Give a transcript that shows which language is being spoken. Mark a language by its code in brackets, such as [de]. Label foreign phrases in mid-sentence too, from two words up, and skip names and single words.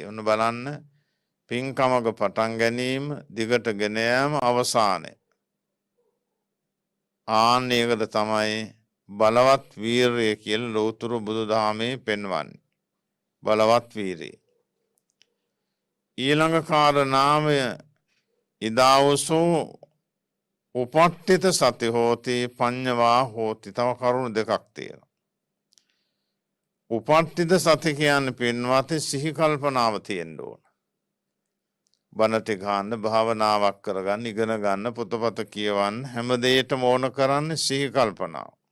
[si] ඔන්න බලන්න පින්කමක පටන් ගැනීම දිගට ගෙන යාම අවසානය. ආන්න ඒකට තමයි බලවත් වීරිය කියලා ලෝතුරු බුදුදහමේ පෙන්වන්නේ. බලවත් වීරිය. ඊළඟ කාරණාව [pi] ඉදාවසෝ උපට්ඨිත සති හෝති පඤ්ඤවා හෝති. [si] තව කරුණු දෙකක් තියෙනවා. [pi] උපට්ඨිත සති [si] කියන්නේ පින්වත් සිහි කල්පනාව තියෙන්න ඕන. බණට ගන්න භාවනාවක් කරගන්න ඉගෙන ගන්න පොතපත කියවන්න හැම දෙයකටම ඕන කරන්නේ සිහි කල්පනාව.